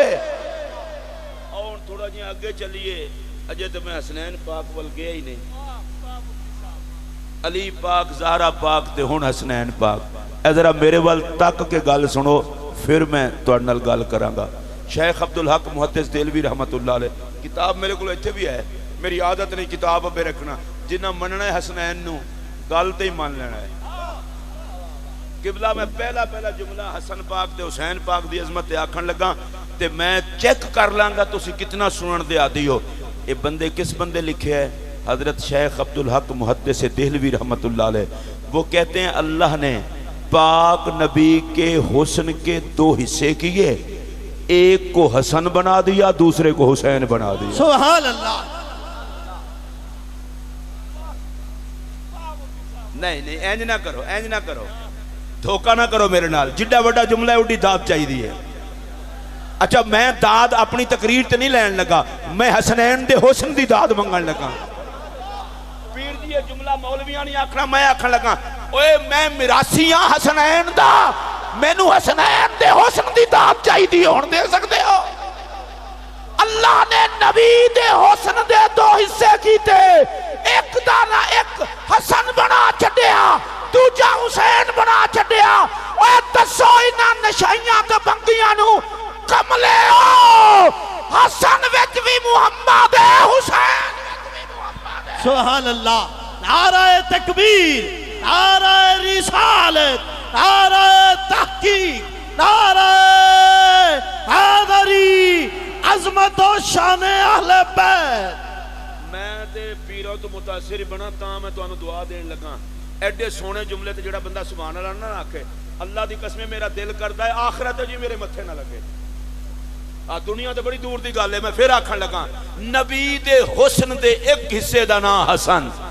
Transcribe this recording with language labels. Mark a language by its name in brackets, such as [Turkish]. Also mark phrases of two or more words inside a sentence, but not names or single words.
[Punjabi] اور تھوڑا جیہا اگے چلیے، اجے تو میں حسنین پاک ول گیا ہی نہیں. علی پاک، زہرا پاک تے ہن حسنین پاک. اے ذرا میرے ول تک کے گل سنو، فیر میں تہاڈے نال گل کراں گا. شیخ عبدالحق محدث دہلوی [Arabic] رحمة الله عليه, [Punjabi] کتاب میرے کو ایتھے بھی ہے، میری عادت نہیں کتاب ابے رکھنا. جنہاں منناں ہے حسنین نوں گل تے ہی مان لینا ہے. قبلہ میں پہلا جملہ حسن پاک تے حسین پاک دی عظمت تے آکھن لگا تے میں چیک کر لاں گا تسی کتنا سنن دے عادی ہو. [Urdu] یہ بندے کس بندے لکھے ہے؟ حضرت شیخ عبدالحق محدث دہلوی [Arabic] رحمة الله عليه. [Urdu] وہ کہتے ہیں اللہ نے پاک نبی کے حسن کے دو حصے کیے، ایک کو حسن بنا دیا، دوسرے کو حسین بنا دیا. [Arabic] سبحان الله. [Punjabi] نہیں انج نہ کرو، انج نہ کرو، دھوکا نہ کرو میرے نال. جڈا وڈا جملہ ہے اڈی داد چاہیدی ہے۔ اچھا میں داد اپنی تقریر تے نہیں لین لگا، میں حسنین دے حسن دی داد منگن لگا. پیر جی یہ جملہ مولویاں نہیں آکھنا، میں آکھن لگا اوئے میں میراثی ہاں حسنین دا، مینوں حسنین دے حسن دی داد چاہیدی، ہن دے سکدے ہو? اللہ نے نبی دے حسن دے دو حصے کیتے، اک دا نا اک حسن بنا چھڈیا، دوجا حسین بنا چھڈیا. اوئے دسو انہاں نشئیاں تے بھنگیاں نوں کملے ہو، حسن وچ بھی محمد ہے، حسین وچ بھی محمد ہے. [Arabic] سبحان الله. [Urdu] نعرۂ تکبیر، نعرۂ رسالت، نعرۂ تحقیق، نعرۂ حیدری، عظمت اور شان اہل بیت. [Punjabi] میں تے پیراں توں متاثر بنا تاں میں تہانوں دعا دین لگا. ایڈے سوہنے جملے تے جیہڑا بندہ [Arabic] سبحان الله [Punjabi] نہ آکھے، اللہ دی قسم میرا دل کردا ہے آخرت جی میرے متھے نہ لگے. آ دنیا توں بڑی دور دی گل ہے۔ میں فیر آکھن لگا نبی دے حسن دے اک حصے دا نام حسن.